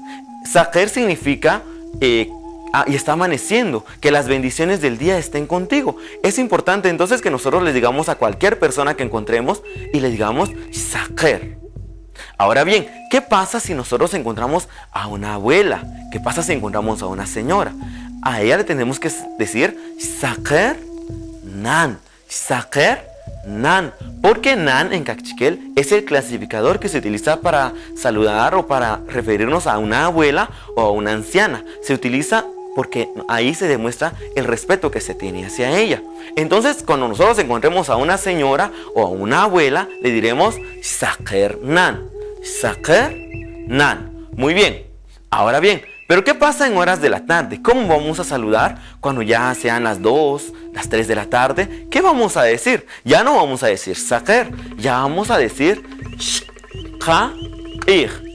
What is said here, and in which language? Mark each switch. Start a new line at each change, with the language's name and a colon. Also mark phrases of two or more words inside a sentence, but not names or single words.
Spanish: Saker significa y está amaneciendo, que las bendiciones del día estén contigo. Es importante entonces que nosotros les digamos a cualquier persona que encontremos y le digamos saker. Ahora bien, ¿qué pasa si nosotros encontramos a una abuela? ¿Qué pasa si encontramos a una señora? A ella le tenemos que decir
Kaqchikel: saker nan. Saker nan,
Spanish: porque nan en cachiquel es el clasificador que se utiliza para saludar o para referirnos a una abuela o a una anciana. Se utiliza porque ahí se demuestra el respeto que se tiene hacia ella. Entonces, cuando nosotros encontremos a una señora o a una abuela, le diremos
Kaqchikel: saker nan. Saker nan.
Spanish: Muy bien. Ahora bien, ¿pero qué pasa en horas de la tarde? ¿Cómo vamos a saludar cuando ya sean las 2, las 3 de la tarde? ¿Qué vamos a decir? Ya no vamos a decir saker, ya vamos a decir shka-ir.